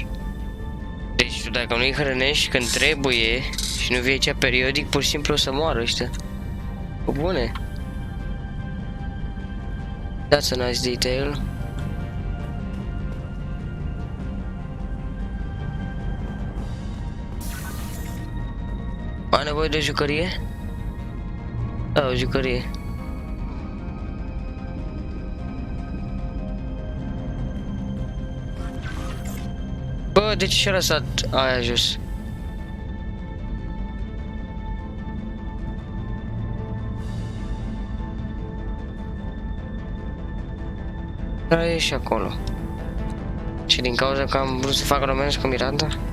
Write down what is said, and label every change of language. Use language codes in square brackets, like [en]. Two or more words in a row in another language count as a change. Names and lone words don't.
[ro] Deci tu dacă nu-i hrănești când trebuie și nu vii aici periodic, pur și simplu o să moară ăștia. Cu bune. [en] That's a nice detail. [ro] Ai nevoie de o jucărie? Da, o jucărie. Bă, de ce și-a lăsat aia jos? Dar e și acolo. Și din cauza că am vrut să fac românesc cu Miranda?